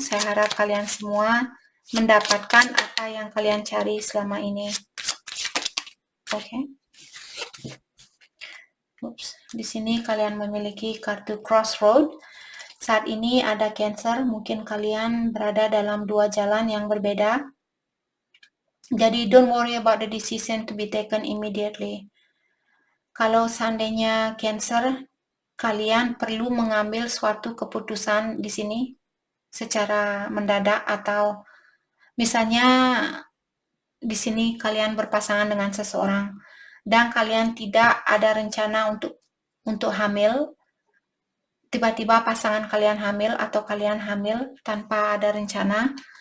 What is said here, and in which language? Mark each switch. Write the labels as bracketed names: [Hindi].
[Indonesian] Saya harap kalian semua mendapatkan apa yang kalian cari selama ini. Oke. Di sini kalian memiliki kartu Crossroad. Saat ini ada Cancer, mungkin kalian berada dalam dua jalan yang berbeda. [English] Jadi don't worry about the decision to be taken immediately. [Indonesian] Kalau seandainya Cancer, kalian perlu mengambil suatu keputusan di sini secara mendadak, atau misalnya di sini kalian berpasangan dengan seseorang dan kalian tidak ada rencana untuk hamil, tiba-tiba pasangan kalian hamil atau kalian hamil tanpa ada rencana.